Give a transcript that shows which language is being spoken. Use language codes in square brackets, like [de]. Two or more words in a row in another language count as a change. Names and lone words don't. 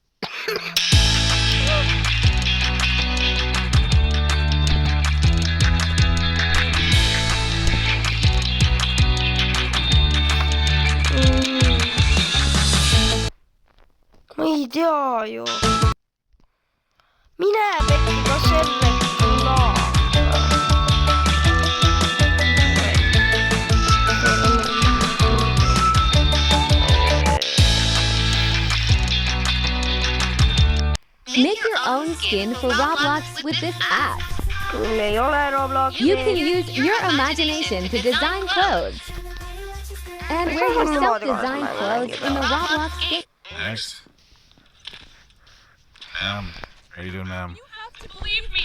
[et] Ma ei tea ju. Mine pekki, kas errekula. [en] Make your own skin for Roblox with this app. [et] Mul ei ole Robloxi. [en] You can use your imagination to design clothes. And wear your self-designed clothes in the Roblox skin. Next. Ma'am, how you doing, ma'am? You have to believe me.